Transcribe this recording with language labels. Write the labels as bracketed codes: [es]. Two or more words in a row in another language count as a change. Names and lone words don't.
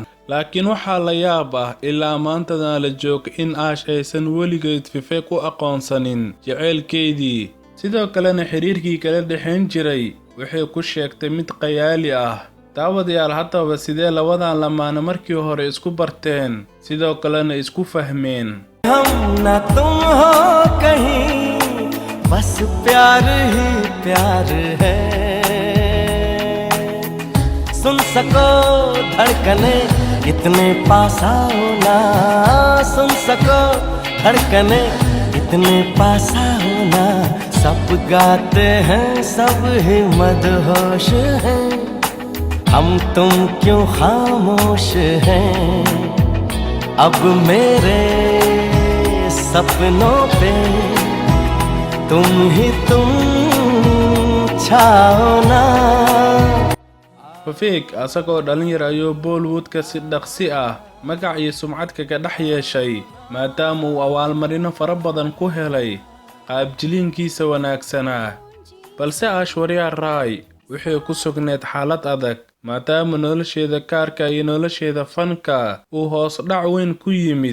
[so] laakiin waxaa la yaab ah ilaa maantadan la joogo in Ash aysan weligeed Vivek u aqoonsanin jacaylkeedii, sidoo kalena xiriirkii kala dhexayn jiray waxay ku sheegtay mid qayaali ah. daawadayaal haddaba sidee labadan lamaane markii hore isku barteen sidoo kalena isku fahmeen? [hi] हम ना तुम हो कहीं बस प्यार ही प्यार है सुन सको धड़कने इतने पास आओ ना सुन सको धड़कने इतने पास आओ ना सब गाते हैं सब ही मदहोश हैं हम तुम क्यों खामोश हैं अब मेरे सपनों पे तुम ही तुम छाओ ना. [so] Vivek asagoo dhalinyar ayuu Bollywoodka si dhaqsi ah magac iyo sumcad kaga dhex yeeshay maadaama uu abaalmarino fara badan ku helay qaabjiliinkiisa wanaagsanaa. balse Aishwarya Rai waxay ku sugneed xaalad adag maadaama nolosheeda gaarka iyo nolosheeda fanka uu hoos dhac weyn ku yimid.